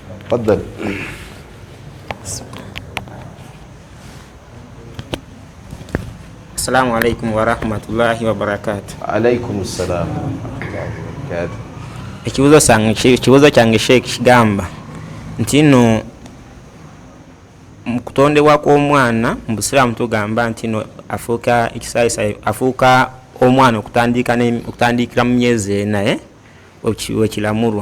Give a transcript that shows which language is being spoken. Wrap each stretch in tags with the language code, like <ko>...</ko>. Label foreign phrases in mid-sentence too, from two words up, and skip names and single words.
<ar>تفضل. السلام عليكم ورحمة الله وبركاته. عليكم السلام ورحمة الله وبركاته.</ar> <lg>Ekibuuzo kyange Sheikh kigamba nti nno mu kutondebwa kw'omwana mu Busiraamu tugamba nti nno afuuka ekisaayisaayi, afuuka omwana okutandikira mu myezi ena wekiramurwa.</lg>